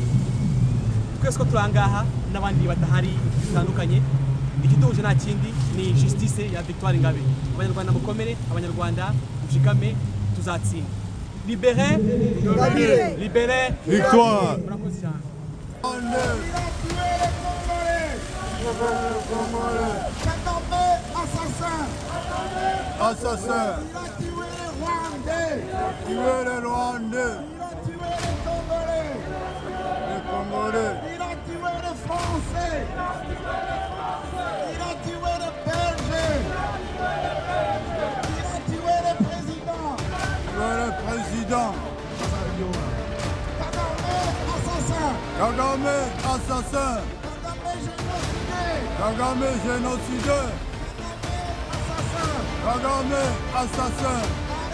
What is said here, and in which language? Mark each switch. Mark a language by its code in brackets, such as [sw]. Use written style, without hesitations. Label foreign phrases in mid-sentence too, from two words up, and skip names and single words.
[rw] twese ko turi aha ngaha n'abandi badahari bitandukanye ikiduhuje nta kindi ni justice ya Victoire Ingabire abanyarwanda mukomere abanyarwanda mushikame tuzatsinda libéré Ingabire [fr] libéré Victoire [rw] murakoze cyane [fr] assassin Il a tué les Rwandais. tué les Rwandais, Il a tué les Congolais. les Congolais, Il a tué les Français. Il a tué les Belges. Il a tué les présidents. tué le président. Kagame, assassin. Kagame, assassin. Kagame, génocidé. Kagame, génocidé. Kagame, assassin. Kagame, assassin.